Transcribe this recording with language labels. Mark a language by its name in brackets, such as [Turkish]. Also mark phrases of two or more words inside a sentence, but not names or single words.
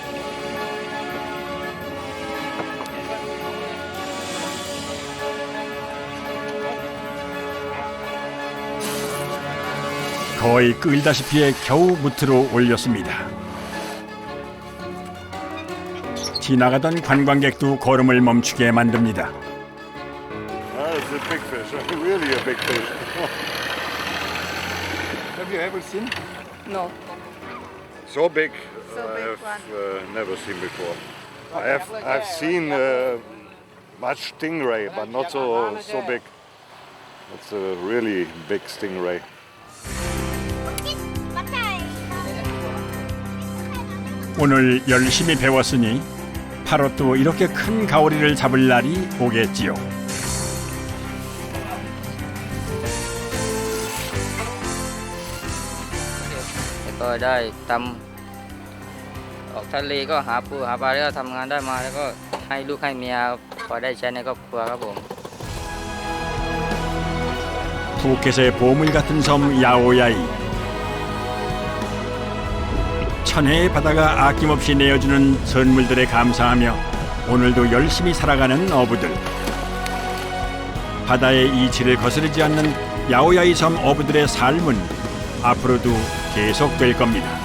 [Korean] 거의 끌다시피 겨우 무트로 올렸습니다. 지나가던 관광객도 걸음을 멈추게 만듭니다. [English] It's a big fish, really a big fish. Have you ever seen? No. So big, So big I've never seen before. I've seen much stingray, but not so big. It's a really big stingray. [Korean] 오늘 열심히 배웠으니 8호 또 이렇게 큰 가오리를 잡을 날이 오겠지요. [Thai] แล้วก็ได้ทำออกทะเลก็หาปูหาปลาแล้วก็ทำงานได้มาแล้วก็ให้ลูกให้เมียพอได้ใช้ในครอบครัวครับผม [Korean] 푸켓의 보물 같은 섬 야오야이. 천혜의 바다가 아낌없이 내어주는 선물들에 감사하며 오늘도 열심히 살아가는 어부들. 바다의 이치를 거스르지 않는 야오야이 섬 어부들의 삶은 앞으로도 계속될 겁니다.